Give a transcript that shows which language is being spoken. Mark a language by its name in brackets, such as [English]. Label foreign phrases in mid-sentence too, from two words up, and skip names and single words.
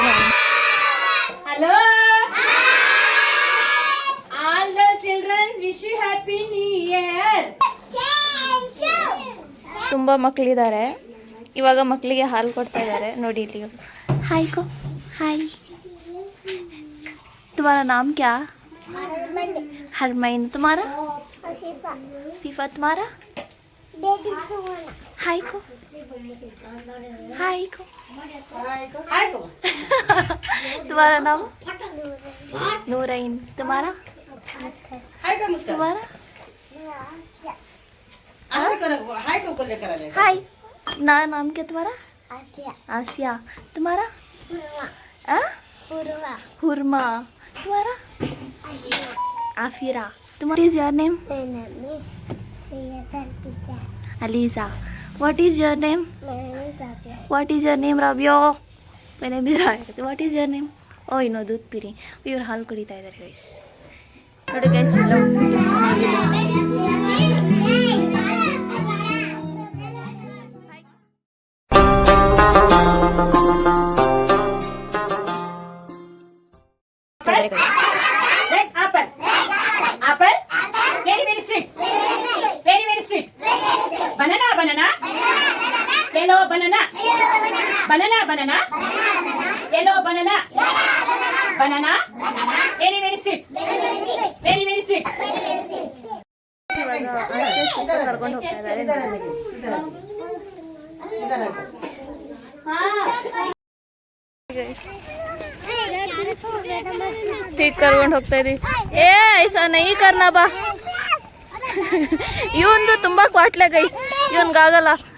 [English] hello all the childrens, wish you happy new year. [Kannada] ತುಂಬ ಮಕ್ಕಳಿದ್ದಾರೆ. ಇವಾಗ ಮಕ್ಕಳಿಗೆ ಹಾಲು ಕೊಡ್ತಾ ಇದ್ದಾರೆ. ನೋಡಿ ಇಲ್ಲಿ. ಹಾಯ್ ಕೋ, ಹಾಯ್. [Hindi] तुम्हारा नाम क्या? हरमैन. तुम्हारा? फीफा. तुम्हारा? हाय को, हाय को. तुम्हारा नाम? नूरैन. तुम्हारा? तुम्हारा? हाय. नाम क्या तुम्हारा? आसिया. तुम्हारा? हुरमा. तुम्हारा? [English] आफिरा. तुम्हारा is your name? My name is Aliza. What is your name? My name is Rabia. What is your name, Rabio? My name is Raya. What is your name? Oh, you know, [Hindi] दूध पीरी. [Kannada] ಇವರು ಹಾಲು ಕುಡಿತಾ ಇದ್ದಾರೆ ಗೈಸ್. ನೋಡಿ ಗೈಸ್, [English] Red apple. Apple. Very very sweet. Very very sweet. Banana banana. Yellow banana. Banana banana. Yellow banana. Banana. Very very sweet. Very very sweet. [Kannada] ಕರ್ಕೊಂಡು ಹೋಗ್ತಾ ಇದ್ದಾರೆ. ठीक ಕರ್ಕೊಂಡು ಹೋಗ್ತಾ ಇದೀವಿ. [Hindi] ऐसा नहीं करना [Kannada] ಬಾ. ಇವಂದು ತುಂಬಾ ಕ್ವಾಟ್ಲೆ ಗೈಸ್, ಇವನ್ಗಾಗಲ್ಲ.